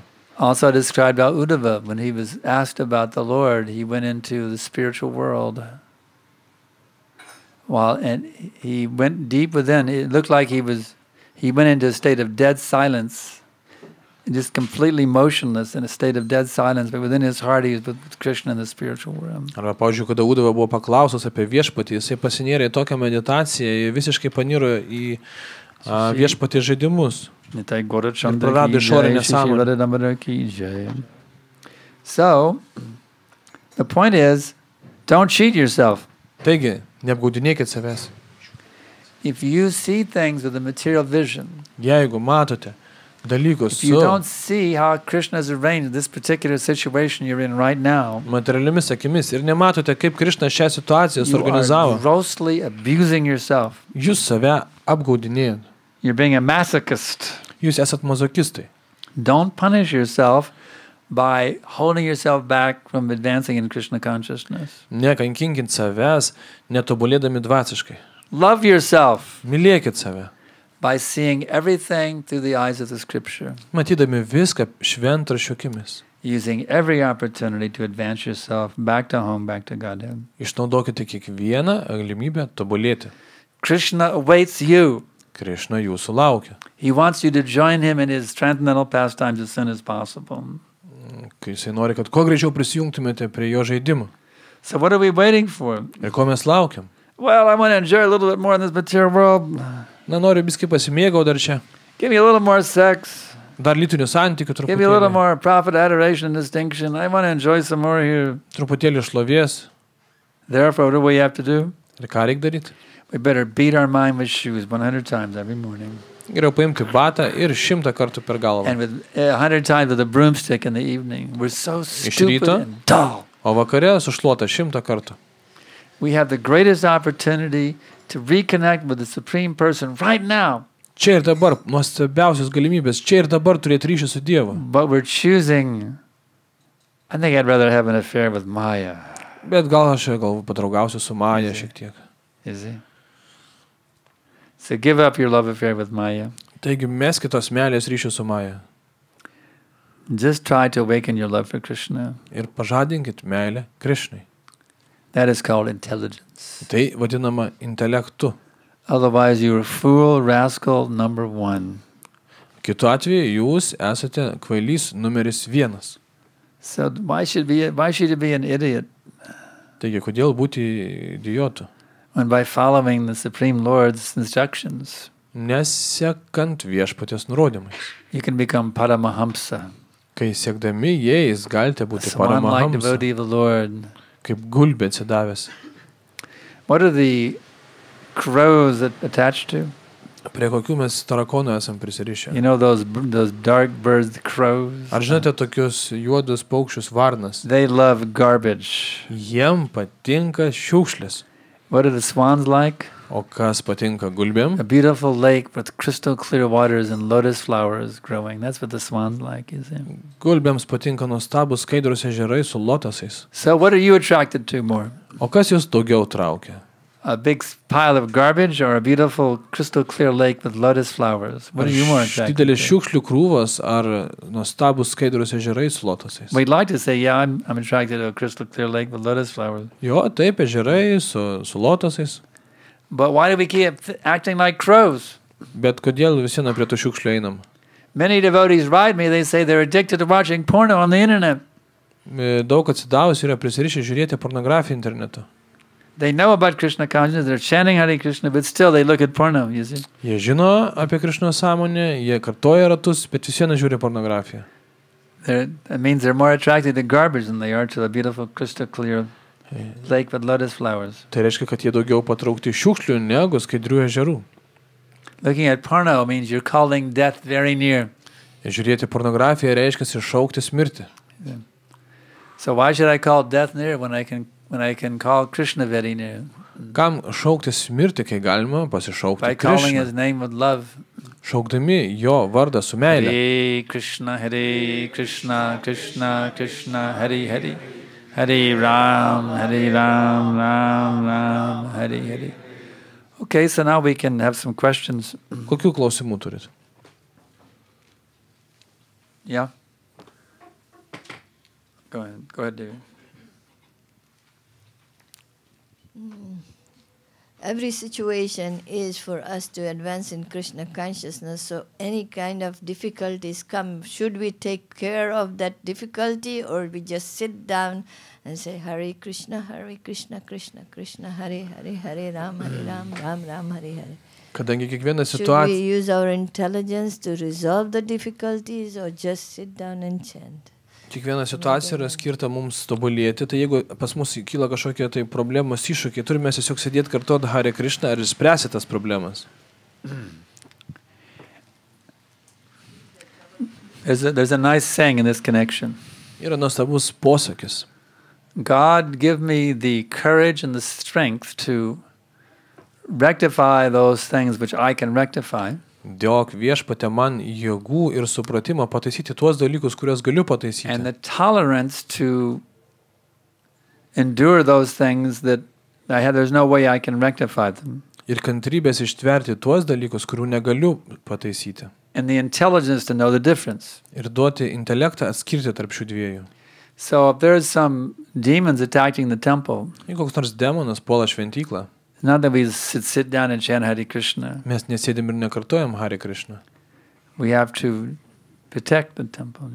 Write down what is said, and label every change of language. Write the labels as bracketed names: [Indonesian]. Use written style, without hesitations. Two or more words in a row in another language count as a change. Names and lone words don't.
[English] Also described how Uddhava, when he was asked about the Lord, he went into the spiritual world. And he went deep within. It looked like he went into a state of dead silence, just completely motionless in a state of dead silence, but within his heart he was with Krishna in the spiritual realm. [Lithuanian] Arba, pavyzdžiui, kada Uddhava buvo paklausus apie viešpatį, jisai pasinėrė į tokią meditaciją, jie visiškai paniro į viešpatį žaidimus. Ir praradė išorinę sąmonę. [English] So, the point is, don't cheat yourself. [Lithuanian] Taigi, neapgaudinėkit savęs. [English] If you see things with a material vision, [Lithuanian] Jeigu matote dalykus [English] if you [Lithuanian] su [English] don't see how Krishna has arranged this particular situation you're in right now, [Lithuanian] materialiomis akimis ir nematote, kaip Krishna šią situaciją [English] you are [Lithuanian] suorganizavo, [English] grossly abusing yourself. [Lithuanian] jūs save apgaudinėjat. [English] You're being a masochist. [Lithuanian] Jūs esat mazokistai. [English] Don't punish yourself by holding yourself back from advancing in Krishna consciousness. [Lithuanian] Nekankinkit savęs, netobulėdami dvasiškai. [English] Love yourself [Lithuanian] Mylėkit save, [English] by seeing everything through the eyes of the scripture, [Lithuanian] matydami viską šventraščio akimis. [English] using every opportunity to advance yourself back to home, back to Godhead. [Lithuanian] Išnaudokite kiekvieną galimybę tobulėti. [English] Krishna awaits you. [Lithuanian] Krishna jūsų laukia. [English] He wants you to join him in his transcendental pastimes as soon as possible. [Lithuanian] Kai jisai nori, kad kuo greičiau prisijungtumėte prie jo žaidimo. [English] So what are we waiting for? [Lithuanian] Ir ko mes laukiam? [English] Well, I want to enjoy a little bit more in this material world. [Lithuanian] Na, noriu biskį pasimėgau dar čia. [English] Give me a little more sex. [Lithuanian] Dar lytinių santykių [English] Give me a little [Lithuanian] truputėlį. [English] more profit, adoration, and distinction. I want to enjoy some more here. [Lithuanian] Truputėlį šlovės. [English] Therefore, what do we have to do? [Lithuanian] Ir ką reikia daryti? [English] We better beat our mind with shoes 100 times every morning. Geriau paimti batą ir 100 kartų per galvą. And with 100 times with a broomstick in the evening. We're so stupid [Lithuanian] ryto? [English] and dull. [Lithuanian] O vakare sušluota 100 kartų. [English] We have the greatest opportunity to reconnect with the Supreme Person right now. [Lithuanian] Čia ir dabar, nuostabiausios galimybės, čia ir dabar turėti ryšį su Dievu. [English] But we're choosing, I think I'd rather have an affair with Maya. [Lithuanian] Bet gal aš padraugausiu su Maja šiek tiek. [English] Is it? So give up your love affair with Maya. [Lithuanian] Taigi meskit tos meilės ryšių su Maja. [English] Just try to awaken your love for Krishna. [Lithuanian] Ir pažadinkit meilę Krishnai. [English] That is called intelligence. [Lithuanian] Tai vadinama intelektu. [English] Otherwise you're a fool, rascal, number one. [Lithuanian] Kitu atveju jūs esate kvailys numeris 1. [English] So why should you be an idiot [Lithuanian] Taigi, kodėl būti idiotu? [English] when by following the Supreme Lord's instructions, [Lithuanian] Nesekant viešpaties nurodymais. [English] you can become Paramahamsa, [Lithuanian] Kai siekdami jais galite [English] a [Lithuanian] būti [English] swan-like [Lithuanian] paramahamsa, [English] devotee of the Lord. [Lithuanian] kaip gulbė atsidavęs. [English] What are the crows attached to? [Lithuanian] Prie kokių mes tarakonų esam prisirišę? [English] You know those dark birds, the crows? [Lithuanian] Ar žinote tokius juodus paukščius varnas? [English] They love garbage. [Lithuanian] Jiem patinka šiukšlės. [English] What are the swans like? [Lithuanian] O kas patinka gulbėm? [English] A beautiful lake with crystal clear waters and lotus flowers growing. That's what the swans like, is it? [Lithuanian] Gulbėms patinka nuostabus skaidrus ežerai su lotosais. [English] So what are you attracted to more? [Lithuanian] O kas jūs daugiau traukia? [English] A big pile of garbage or a beautiful crystal clear lake with lotus flowers? What are you more attracted [Lithuanian] Didelis [English] to? [Lithuanian] šiukšlių krūvas ar nuostabus skaidrus ežerai su lotosais? [English] We'd like to say, yeah, I'm attracted to a crystal clear lake with lotus flowers. [Lithuanian] Jo, taip, ežerai su lotosais. [English] But why do we keep acting like crows? [Lithuanian] Bet kodėl visi prie tų šiukšlių einam? [English] Many devotees write me, they say they're addicted to watching porno on the internet. [Lithuanian] Daug atsidavus yra prisirišę žiūrėti pornografiją internetu. [English] They know about Krishna consciousness, they're chanting [Sanskrit] Hare Krishna, [English] but still they look at porno, you see. [Lithuanian] Jie žino apie Krišnos sąmonę, jie kartoja ratus, bet vis viena žiūri pornografiją. [English] That means they're more attracted to garbage than they are to the beautiful crystal clear lake with lotus flowers. [Lithuanian] Tai reiškia, kad jie daugiau patraukti šiukšlių negu skaidrių ežerų. [English] Looking at porno means you're calling death very near. [Lithuanian] Žiūrėti pornografiją reiškia šauktis mirti. [English] So why should I call death near when I can call Krishna very near? [Lithuanian] Kam šauktis mirti, kai galima [English] By [Lithuanian] pasišaukti [English] calling [Lithuanian] Krišną? [English] his name with love. [Lithuanian] Šaukdami jo vardą su meile. [Sanskrit] Hare Krishna, Krishna Krishna, Hare Hare. Hare Ram, Ram Ram, Hare Hare. [English] Okay, so now we can have some questions. [Lithuanian] Kokių klausimų turit? [English] Yeah? Go ahead, David. Every situation is for us to advance in Krishna consciousness. So any kind of difficulties come, should we take care of that difficulty, or we just sit down and say [Sanskrit] Hare Krishna, Krishna Krishna, Hare Hare, Hare Ram, Ram Ram, Hare Hare. [Lithuanian] Kadangi kiekviena [English] Should we [Lithuanian] situacija, [English] use our intelligence to resolve the difficulties, or just sit down and chant? [Lithuanian] kiekviena situacija yra skirta mums tobulėti, tai jeigu pas mus kyla kažkokie tai problemos iššūkiai, turime tiesiog sėdėti kartuoti [Sanskrit] Hare Krishna [Lithuanian] ir spręsti tas problemas. [English] There's a nice saying in this connection. [Lithuanian] Yra nuostabus posakis. [English] God give me the courage and the strength to rectify those things which I can rectify. [Lithuanian] Diok viešpatė man jėgų ir supratimą pataisyti tuos dalykus, kuriuos galiu [English] And [Lithuanian] pataisyti. [English] the tolerance to endure those things that there's no way I can rectify them. [Lithuanian] Ir kantrybės ištverti tuos dalykus, kurių negaliu pataisyti. [English] And the intelligence to know the difference. [Lithuanian] Ir duoti intelektą atskirti tarp šių dviejų. [English] So if there's some demons attacking the temple, [Lithuanian] Jeigu koks nors demonas puola šventyklą, [English] it's not that we sit down and chant [Sanskrit] Hare Krishna. [Lithuanian] mes nesėdim ir nekartojam [Sanskrit] Hare Krishna. [English] We have to protect the temple.